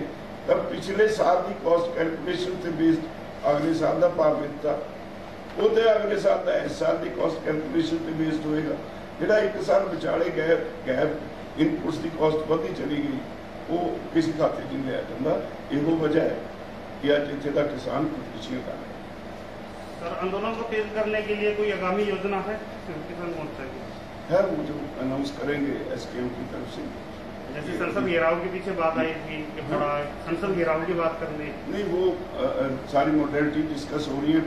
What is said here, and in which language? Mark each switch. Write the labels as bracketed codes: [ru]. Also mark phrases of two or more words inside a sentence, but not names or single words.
[pa] ਤਾਂ ਪਿਛਲੇ ਸਾਲ ਦੀ [en] cost calculation [pa] ਤੇ ਬੇਸਡ ਅਗਲੇ ਸਾਲ ਦਾ ਭਾਅ ਦਿੱਤਾ, ਉਹਦੇ ਅਗਲੇ ਸਾਲ ਦਾ ਇਸ ਸਾਲ ਦੀ [en] cost calculation [pa] ਤੇ ਬੇਸਡ ਹੋਏਗਾ। ਜਿਹੜਾ ਇੱਕ ਸਾਲ ਵਿਚਾਲੇ [en] gap inputs [pa] ਦੀ ਕਾਸਟ ਵਧੀ ਚਲੀ ਗਈ, ਉਹ ਕਿਸੇ ਖਾਤੇ 'ਚ ਨਹੀਂ ਲਿਆ ਜਾਂਦਾ। ਇਹੋ ਵਜ੍ਹਾ ਹੈ ਕਿ ਅੱਜ ਇੱਥੇ ਦਾ ਕਿਸਾਨ ਖੁਦਕੁਸ਼ੀਆਂ ਕਰ ਰਿਹਾ ਹੈ। [hi] सर, आंदोलन को तेज करने के लिए कोई आगामी योजना है किसान मोर्चा की? है वो जो अनाउंस करेंगे SKM की तरफ से। जैसे संसद घेराव के पीछे बात आई थी कि बड़ा संसद घेराव की बात करने, नहीं, वो सारी [en] modality discuss [hi] हो रही है।